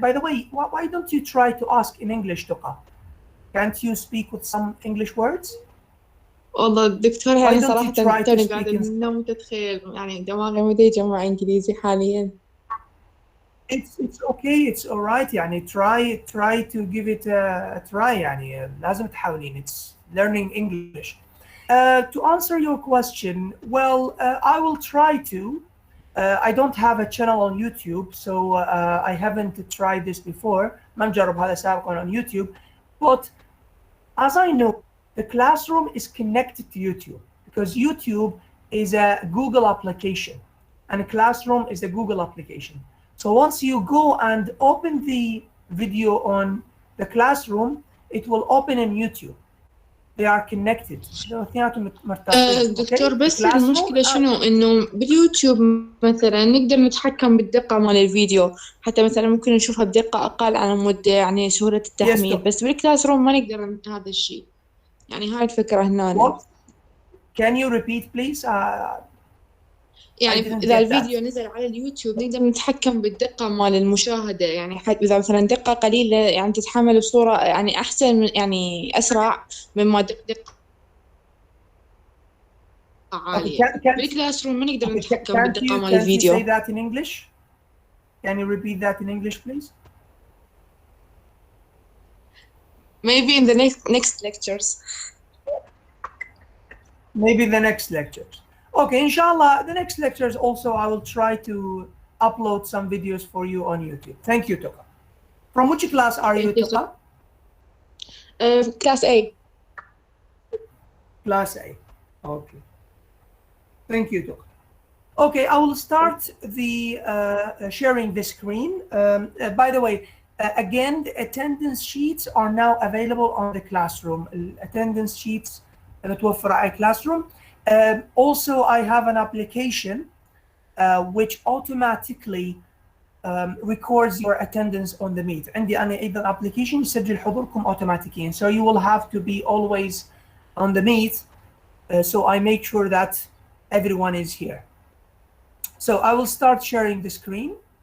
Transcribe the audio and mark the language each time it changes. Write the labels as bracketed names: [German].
[English] By the way, why don't you try to ask in English, Toka? Can't you speak with some English words? [Arabic] والله دكتور يعني صراحة توني قاعدة نوم تتخيل يعني دماغي ما يجمع إنجليزي حاليا. [English] It's okay, it's all right. يعني try to give it a try. [Arabic] يعني لازم تحاولين. [English] It's learning English. To answer your question, well, I will try to. I don't have a channel on YouTube, so I haven't tried this before. [Arabic] ما مجرب هذا سابقا [English] on YouTube, but as I know, the classroom is connected to YouTube because YouTube is a Google application. and Classroom is a Google application. So once you go and open the video on the Classroom, it will open in YouTube. They are connected. [Arabic] اثنيناتهم مرتبطين. دكتور [English] Okay? [Arabic] بس [English] The Classroom [Arabic] المشكلة شنو إنه باليوتيوب مثلا نقدر نتحكم بالدقة مال الفيديو، حتى مثلا ممكن نشوفها بدقة أقل على مود يعني سهولة التحميل، بس بالكلاس روم ما نقدر هذا الشيء. يعني هاي الفكرة هنا. What? Can you repeat please? يعني إذا الفيديو نزل على اليوتيوب نقدر نتحكم بالدقة مال المشاهدة، يعني إذا مثلا دقة قليلة يعني تتحمل بصورة يعني أحسن من يعني أسرع مما دقة عالية. بالكلاس روم ما نقدر نتحكم بالدقة مال الفيديو. [English] Can you say that in English? Can you repeat that in English please? Maybe in the next lectures. Maybe the next lectures. Okay, inshallah, the next lectures also I will try to upload some videos for you on YouTube. Thank you, Toka. From which class are you, Toka? Class A. Class A. Okay. Thank you, Toka. Okay, I will start the sharing the screen. By the way, again, the attendance sheets are now available on the Classroom. Attendance sheets [Arabic] متوفرة على [English] Classroom. Also, I have an application which automatically records your attendance on the meet. [Arabic] عندي أنا أيضا application يسجل حضوركم automatically. [English] So you will have to be always on the meet. So I make sure that everyone is here. So I will start sharing the screen.